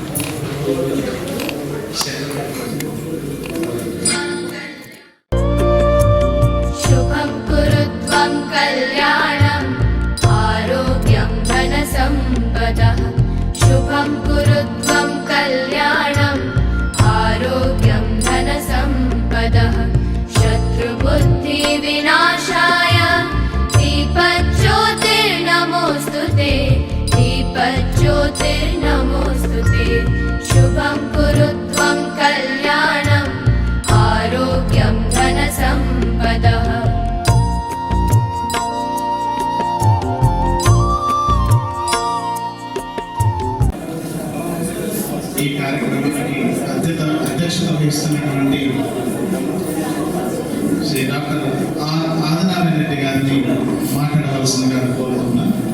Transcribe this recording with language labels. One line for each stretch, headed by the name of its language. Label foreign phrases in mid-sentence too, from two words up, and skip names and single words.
Sanskrit: శుభం కురుత్వం కళ్యాణం ఆరోగ్యం ధన సంపదః. శుభం కురుత్వం కళ్యాణం ఆరోగ్యం ధన సంపదః. శత్రుబుద్ధి వినాశాయ दीपज्योतिर्नमोस्तुते दीपज्योतिर्नमोस्तुते. शुभं कुरु त्वं कल्याणम् आरोग्यं धनसम्पदः.
Telugu: ఈ కార్యక్రమానికి అధ్యక్షత వహిస్తున్నటువంటి శ్రీ డాక్టర్ ఆదినారాయణ రెడ్డి గారిని మాట్లాడవలసిందిగా కోరుతున్నా.